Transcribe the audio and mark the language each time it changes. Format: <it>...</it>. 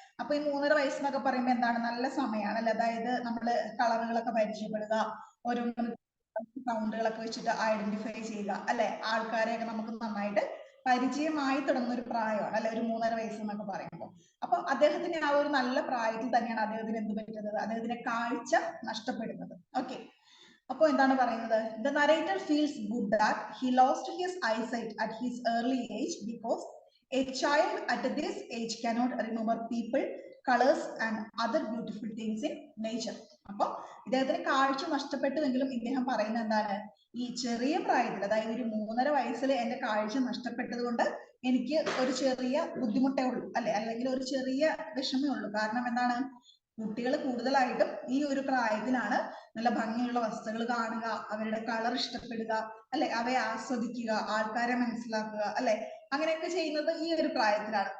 <ml>അപ്പൊ ഈ 3.5 വയസ്സെന്നൊക്കെ പറയുമ്പോൾ എന്താണ്, നല്ല സമയമാണ് അല്ലെ, അതായത് നമ്മള് കളറുകളൊക്കെ പരിചയപ്പെടുക, ഓരോ സൗണ്ടുകളൊക്കെ വെച്ചിട്ട് ഐഡന്റിഫൈ ചെയ്യുക അല്ലെ, ആൾക്കാരെയൊക്കെ നമുക്ക് നന്നായിട്ട് പരിചയമായി തുടങ്ങുന്ന ഒരു പ്രായമാണ് അല്ലെ, ഒരു 3.5 വയസ്സ് എന്നൊക്കെ പറയുമ്പോൾ. അപ്പൊ അദ്ദേഹത്തിന് ആ ഒരു നല്ല പ്രായത്തിൽ തന്നെയാണ് അദ്ദേഹത്തിന് എന്ത് പറ്റുന്നത്, അദ്ദേഹത്തിന്റെ കാഴ്ച നഷ്ടപ്പെടുന്നത്. ഓക്കെ, അപ്പോൾ എന്താണ് പറയുന്നത്?</ml> <en>The narrator feels good that he lost his eyesight at his early age because a child at this age cannot remember people, colors and other beautiful things in nature.</en> <ml>അപ്പോൾ ഇദ്ദേഹത്തിന് കാഴ്ച നഷ്ടപ്പെട്ടുവെങ്കിലും ഇദ്ദേഹം പറയുന്നത് എന്താണ്? ഈ ചെറിയ പ്രായത്തിൽ, അതായത് ഒരു 3.5 വയസ്സിൽ എന്റെ കാഴ്ച നഷ്ടപ്പെട്ടത് കൊണ്ട് എനിക്ക് ഒരു ചെറിയ ബുദ്ധിമുട്ടേ ഉള്ളൂ, അല്ലെ, അല്ലെങ്കിൽ ഒരു ചെറിയ വിഷമേ ഉള്ളൂ. കാരണം എന്താണ്? കുട്ടികൾ കൂടുതലായിട്ടും ഈ ഒരു പ്രായത്തിലാണ് നല്ല ഭംഗിയുള്ള വസ്തുക്കൾ കാണുക, അവരുടെ കളർ ഇഷ്ടപ്പെടുക, അല്ലെ, അവയെ ആസ്വദിക്കുക, ആൾക്കാരെ മനസ്സിലാക്കുക, അല്ലെ, അങ്ങനെയൊക്കെ ചെയ്യുന്നത് ഈ ഒരു പ്രായത്തിലാണ്.</ml>